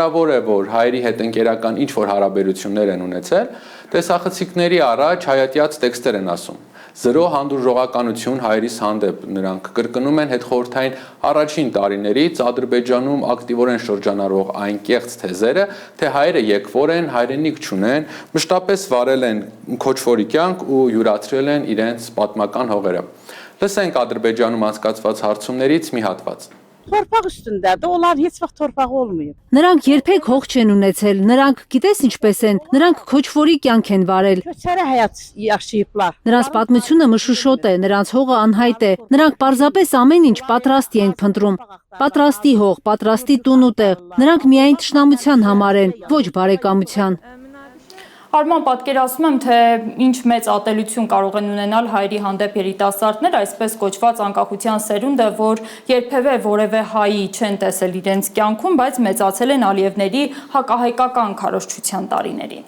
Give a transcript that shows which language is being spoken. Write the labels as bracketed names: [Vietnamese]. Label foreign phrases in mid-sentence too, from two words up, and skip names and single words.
[Armenian] է, որ հայերի հետ ընկերական ինչ-որ հարաբերություններ են ունեցել, տեսախցիկների առաջ հայատյաց տեքստեր են ասում։ Զրո հանդուրժողականություն հայերիս հանդեպ նրանք կրկնում են հետխորհրդային առաջին տարիներից Ադրբեջանում ակտիվորեն շրջանառող այն կեղծ թեզերը, թե հայերը եկվոր են, հայրենիք չունեն, մշտապես վարել են քոչվորի կյանք ու յուրացրել են իրենց պատմական հողերը։ Լսենք Ադրբեջանում անցկացված հարցումներից մի հատված։ [Azerbaijani] Torpaq üstündədir. Onlar heç vaxt torpağı olmayıb. [Armenian] Նրանք երբեք հող չեն ունեցել, նրանք գիտես ինչպես են, նրանք քոչվորի կյանք են վարել։ [Azerbaijani] Köçəri həyat yaşayıblar. [Armenian] Նրանց պատմությունը մշուշոտ է, նրանց հողը անհայտ է։ Նրանք պարզապես ամեն ինչ պատրաստի են փնտրում։ Պատրաստի հող, պատրաստի տուն ու տեղ։ Նրանք միայն թշնամության համար են, ոչ բարեկամության։ Արման, պատկերացնում եմ, թե ինչ մեծ ատելություն կարող են ունենալ հայերի հանդեպ երիտասարդներ, այսպես կոչված անկախության սերունդը, որ երբևէ որևէ հայի չեն տեսել իրենց կյանքում, բայց մեծացել են Ալիևների հակահայկական քարոզչության տարիներին։